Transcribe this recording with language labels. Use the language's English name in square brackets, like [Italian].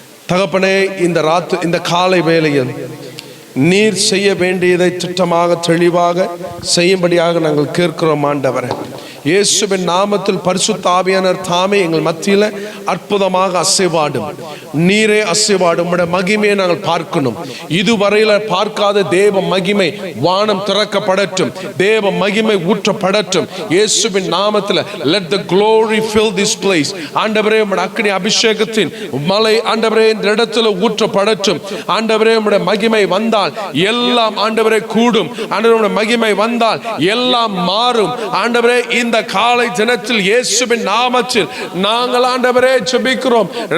[Tamil] தகப்பனே, இந்த காலை வேளையில் நீர் செய்ய வேண்டியதை திட்டமாக தெளிவாக செய்யும்படியாக நாங்கள் கேட்கிறோம் ஆண்டவரே. இயேசுவின் நாமத்தில் பரிசுத்த ஆவியானவர் தாமே எங்கள் மத்தியில் அற்புதமாக அசைவாடும். நீரே அசைவாடும். உம்முடைய மகிமையை நாங்கள் பார்க்கணும். இதுவரையில பார்க்காத தேவ மகிமை வானம் திறக்கப்படட்டும். தேவ மகிமை ஊற்றப்படட்டும். இயேசுவின் நாமத்தில் [English] let the glory fill this place. [Tamil] ஆண்டவரே, உம்முடைய அக்கினி அபிஷேகத்தின் மலை ஆண்டவரே இந்த இடத்துல ஊற்றப்படட்டும். ஆண்டவரே, உம்முடைய மகிமை வந்தால் எல்லாம் ஆண்டவரே கூடும். ஆண்டவரே, மகிமை வந்தால் எல்லாம் மாறும். ஆண்டவரே, இந்த காலை தினத்தில் இயேசுவின் நாமத்தில் நாங்கள் ஆண்டவரே ஜெபிக்கிறோம்.